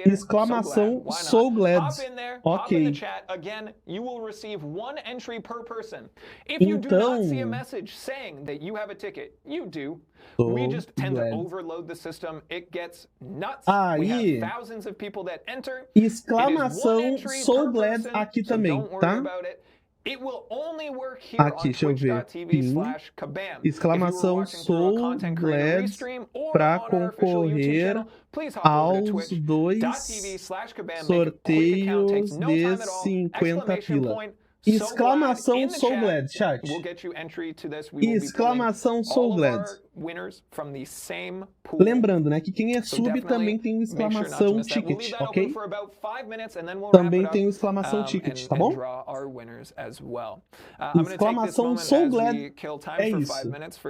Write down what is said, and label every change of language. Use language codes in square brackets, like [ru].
[pt] Exclamação so glad. [en] Hop in there, ok. Hop in the chat. Again, you will receive 1 entry per person. If you do not see a message saying that you have a ticket, you do. We just tend to overload the system. It gets nuts. We have thousands of people that enter. [pt] Exclamação so glad aqui também, tá? [en] It will only work here [pt] aqui, [en] on [pt] deixa eu ver. [en] twitch.tv/Kabam. [pt] Exclamação sou glad para concorrer aos 2 sorteios de 50 pila. Exclamação so glad, chat. Exclamação so glad. [en] winners from the same pool. [pt] Lembrando, né, que quem é sub também tem o exclamação ticket, ok? Também tem o exclamação ticket, tá bom? O exclamação so glad é isso.